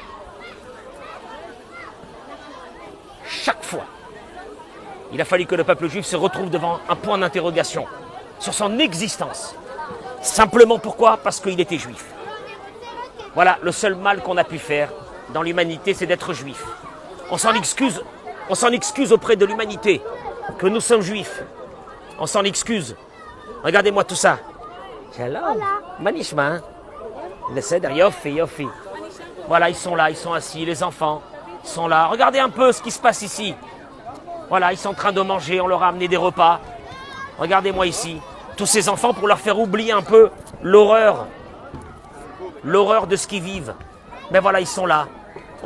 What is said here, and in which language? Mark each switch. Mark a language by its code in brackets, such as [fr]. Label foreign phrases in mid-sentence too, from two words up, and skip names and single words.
[fr] Chaque fois, il a fallu que le peuple juif se retrouve devant un point d'interrogation sur son existence. Simplement pourquoi ? Parce qu'il était juif. Voilà, le seul mal qu'on a pu faire dans l'humanité, c'est d'être juif. On s'en excuse auprès de l'humanité que nous sommes juifs. On s'en excuse. Regardez-moi tout ça. [he] שלום. מה נשמע. הסדר, יופי. [fr] Voilà, ils sont là, ils sont assis, les enfants sont là. Regardez un peu ce qui se passe ici. Voilà, ils sont en train de manger, on leur a amené des repas. Regardez-moi ici. Tous ces enfants pour leur faire oublier un peu l'horreur de ce qu'ils vivent. Mais voilà, ils sont là.